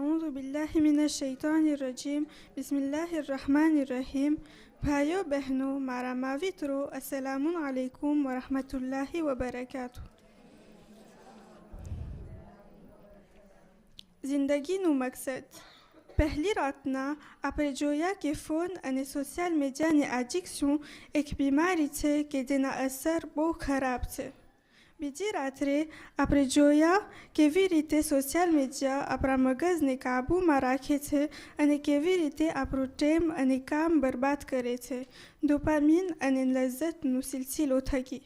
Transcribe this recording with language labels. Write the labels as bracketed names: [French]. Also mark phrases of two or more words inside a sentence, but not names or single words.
[Arabic] بالله من الشيطان الرجيم بسم الله الرحمن الرحيم. [Hindi] भाइयों बहनों, [Gujarati] મારા માવિત્રો, [Arabic] السلام عليكم ورحمة الله وبركاته. [Gujarati] જિંદગીનું મકસદ. પહેલી રાતના આપણે જોયા કે ફોન અને [English] social media [Gujarati] એડિક્શન એક બીમારી છે કે જેના અસર બહુ ખરાબ છે. બીજી રાત્રે આપણે જોયા કેવી રીતે [English] social media [Gujarati] આપણા મગજને કાબૂમાં રાખે છે અને કેવી રીતે આપણો ટાઈમ અને કામ બરબાદ કરે છે ડોપામીન અને લજ્જતનો સિલસિલો થકી.